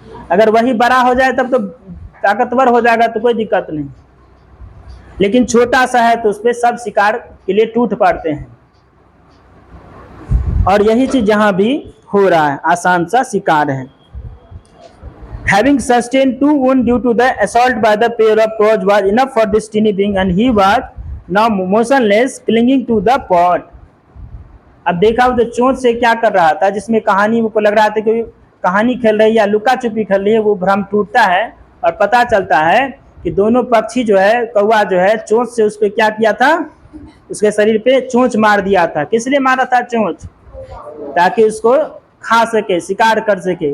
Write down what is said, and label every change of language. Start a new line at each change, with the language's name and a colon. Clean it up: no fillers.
Hindi: अगर वही बड़ा हो जाए तब तो ताकतवर हो जाएगा तो कोई दिक्कत नहीं, लेकिन छोटा सा है तो उस पर सब शिकार के लिए टूट पड़ते हैं। और यही चीज यहाँ भी हो रहा है, आसान सा शिकार है।
English: Having sustained 2 wounds due to the assault by the pair of crows was enough for this teeny being, and he was now motionless, clinging to the pot.
Hindi: अब देखा वो तो चोंच से क्या कर रहा था, जिसमें कहानी को लग रहा था कि कहानी खेल रही है या लुका छुपी खेल रही है, वो भ्रम टूटता है और पता चलता है कि दोनों पक्षी जो है, कौवा जो है चोंच से उस पर क्या किया था, उसके शरीर पे चोंच मार दिया था। किस लिए मारा था चोंच? ताकि उसको खा सके, शिकार कर सके।